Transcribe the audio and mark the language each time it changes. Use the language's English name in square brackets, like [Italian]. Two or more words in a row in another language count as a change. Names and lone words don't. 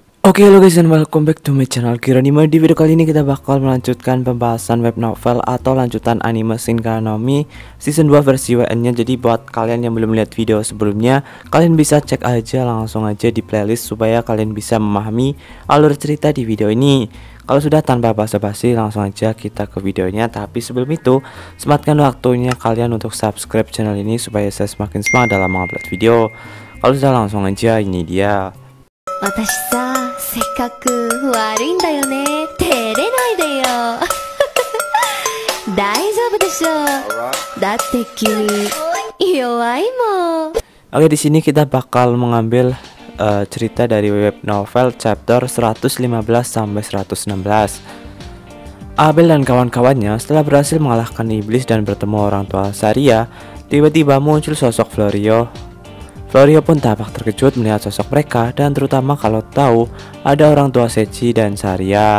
[English] Oke, halo guys, and welcome back to my channel Kiranima. [Indonesian] Di video kali ini kita bakal melanjutkan pembahasan [English] web novel [Indonesian] atau lanjutan anime Shinkai no Mi season 2 versi WN-nya. Jadi buat kalian yang belum lihat video sebelumnya, kalian bisa cek aja langsung aja di playlist supaya kalian bisa memahami alur cerita di video ini. Kalau sudah, tanpa basa-basi langsung aja kita ke videonya. Tapi sebelum itu, sematkan waktunya kalian untuk subscribe channel ini supaya saya semakin semangat dalam mengupload video. Kalau sudah, langsung aja, ini dia. [Japanese] 私さ、せっかく悪いんだよね。照れないでよ。大丈夫でしょ。だって君弱いもん。 [Indonesian] Oke, di sini kita bakal mengambil cerita dari [English] web novel chapter [Indonesian] 115 sampai 116. Abel dan kawan-kawannya setelah berhasil mengalahkan iblis dan bertemu orang tua Saria, tiba-tiba muncul sosok Florio. Florio pun tampak terkejut melihat sosok mereka, dan terutama kalau tahu ada orang tua Sechi dan Saria.